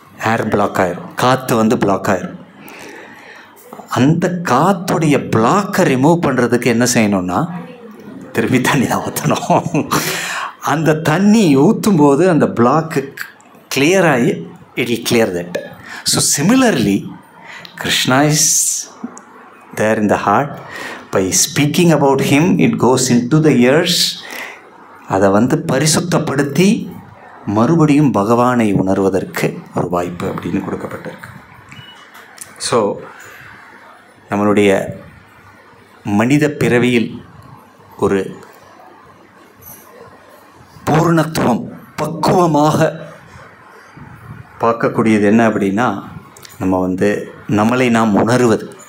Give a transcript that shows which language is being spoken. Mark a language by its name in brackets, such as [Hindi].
[Tamil] ஏர் black ஆயிரும், காற்று black ஆயிரும். அந்த காற்றுடைய பிளாக்கை ரிமூவ் பண்ணுறதுக்கு என்ன செய்யணும்னா, திருப்பி தண்ணி தான் ஊற்றணும். அந்த தண்ணி ஊற்றும் போது அந்த பிளாக்கு கிளியர் ஆகி it will clear that. [English] So similarly Krishna is there in the heart. By speaking about him, it goes into the ears. [Tamil] அதை பரிசுத்தப்படுத்தி மறுபடியும் பகவானை உணர்வதற்கு ஒரு வாய்ப்பு அப்படின்னு கொடுக்கப்பட்டிருக்கு. ஸோ நம்மளுடைய மனித பிறவியில் ஒரு பூர்ணத்துவம் பக்குவமாக பார்க்கக்கூடியது என்ன அப்படின்னா, நம்ம நம்மளை நாம் உணர்வது.